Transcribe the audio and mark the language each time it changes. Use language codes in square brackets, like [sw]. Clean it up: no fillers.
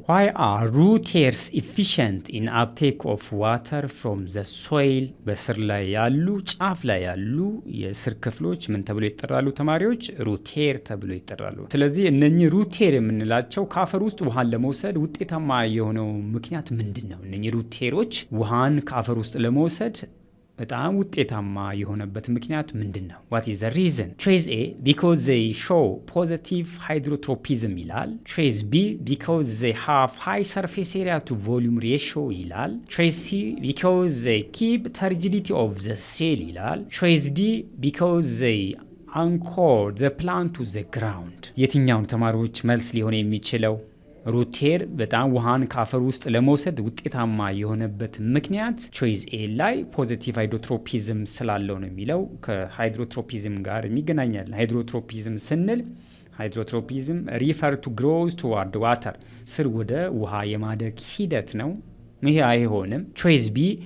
[en] why are root hairs efficient in uptake of water from the soil [am] በስር ላይ ያሉ ጫፍ ላይ ያሉ የስር ክፍሎች ምን ተብሎ ይጠራሉ ተማሪዎች? root hair ተብሎ ይጠራሉ። ስለዚህ እነኚህ root hair የምንላቸው ከአፈር ውስጥ ውሃን ለመውሰድ ውጤታማ የሆነው ምክንያት ምንድነው? እነኚህ root hairs ውሃን ከአፈር ውስጥ ለመውሰድ በጣም ውጤታማ የሆነበት ምክንያት ምንድነው? [en] what is the reason? choice A because they show positive hydrotropism ይላል። choice B because they have high surface area to volume ratio ይላል። choice C because they keep turgidity of the cell ይላል። choice D because they anchor the plant to the ground [am] የትኛውን ተማሪዎች መልስ ሊሆን የሚችለው? root hair በጣም ውሃን ከአፈር ውስጥ ለመውሰድ ውጤታማ የሆነበት ምክንያት choice A ላይ ፖዚቲቭ ሃይድሮትሮፒዝም ስላለው ነው የሚለው። ከሃይድሮትሮፒዝም ጋር የሚገናኛል። ሃይድሮትሮፒዝም ስንል ሃይድሮትሮፒዝም [en] refer to growth toward water [am] ስር ወደ ውሃ የማደግ ሂደት ነው። ይሄ አይሆንም። choice B